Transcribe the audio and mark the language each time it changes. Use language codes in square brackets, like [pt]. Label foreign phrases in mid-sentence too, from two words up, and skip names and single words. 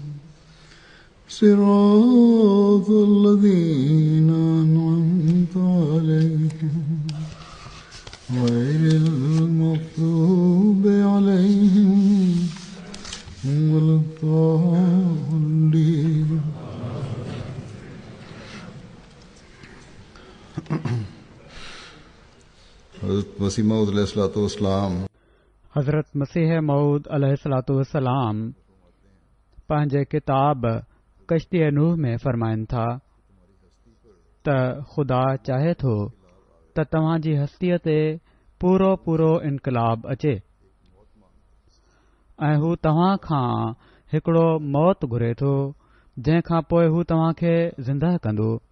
[ar] صراط الذين أنعمت عليهم غير المغضوب عليهم ولا الضالين. [sd] हज़रत मसीह मऊद अलैहिस्सलाम हज़रत मसीह मऊद [ar] عليه الصلاة والسلام [sd] पंहिंजे किताब कश्ती नूह में फरमाइनि था त ख़ुदा चाहे थो त तव्हां जी हस्तीअ ते पूरो पूरो इनक़लाब अचे ऐं हू तव्हां खां हिकिड़ो मौत घुरे थो जंहिं खां पोइ हू तव्हां खे ज़िंदह कंदो।